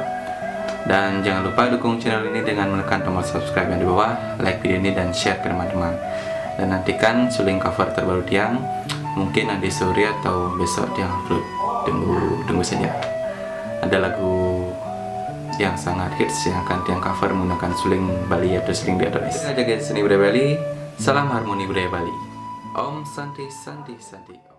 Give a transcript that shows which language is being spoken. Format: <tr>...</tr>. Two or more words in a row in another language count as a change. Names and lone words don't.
<id>Dan jangan lupa dukung channel ini dengan menekan tombol subscribe yang di bawah, like video ini dan share ke teman-teman. Dan nantikan suling cover terbaru Tiang, mungkin nanti sore atau besok Tiang upload. Tunggu saja. Ada lagu yang sangat hits yang akan Tiang cover menggunakan suling Bali atau suling Vietnamese. Jaga seni budaya Bali, salam harmoni budaya Bali.</id> <sa>Om Santi Santi Santi.</sa>